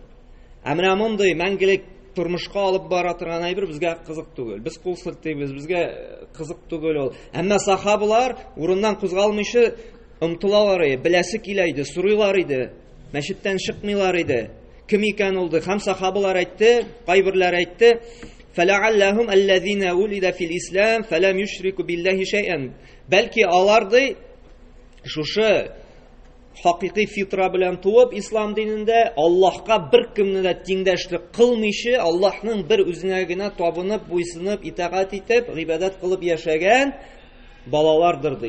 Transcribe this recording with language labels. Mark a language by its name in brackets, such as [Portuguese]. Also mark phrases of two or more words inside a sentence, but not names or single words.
[Tatar] Ә менә мондый мәңгелек тормышка алып бара торган әйбер безгә кызык түгел. Без кул селтибез, безгә кызык түгел ул. Әмма сахабалар урыннан кузгалмыйча омтылалар иде, беләсе килә иде, сорыйлар иде, мәчеттән чыкмыйлар иде. Кем икән ул ди? Һәм сахабалар әйтте, кайберләр әйтте: [Arabic] "فلعلهم الذين ولدوا في الإسلام فلم يشركوا بالله شيئا." [Tatar] Бәлки алар ди шушы хакыйкый фитра белән туып ислам динендә Аллаһка бер кемне дә тиңдәшлек кылмыйча, Аллаһның бер үзенә генә табынып, буйсынып, итагать итеп, гыйбадат кылып яшәгән балалардыр ди.